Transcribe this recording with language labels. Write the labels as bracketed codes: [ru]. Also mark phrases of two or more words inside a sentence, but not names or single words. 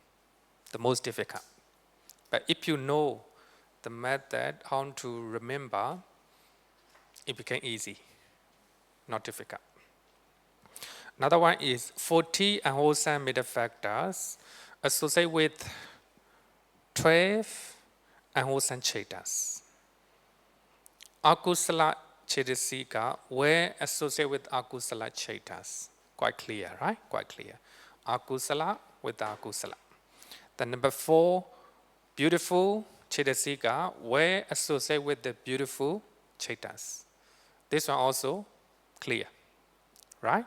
[en] But if you know the method, how to remember, it became easy, not difficult. Another one is 40 unwholesome mental factors associated with 12 unwholesome chetas. [pi] Akusala chetasika [en] were associated with [pi] akusala chetas. [en] Quite clear, right? Quite clear. Akusala with akusala. The number 4, beautiful chetasika were associated with the beautiful chetas. This one also clear, right?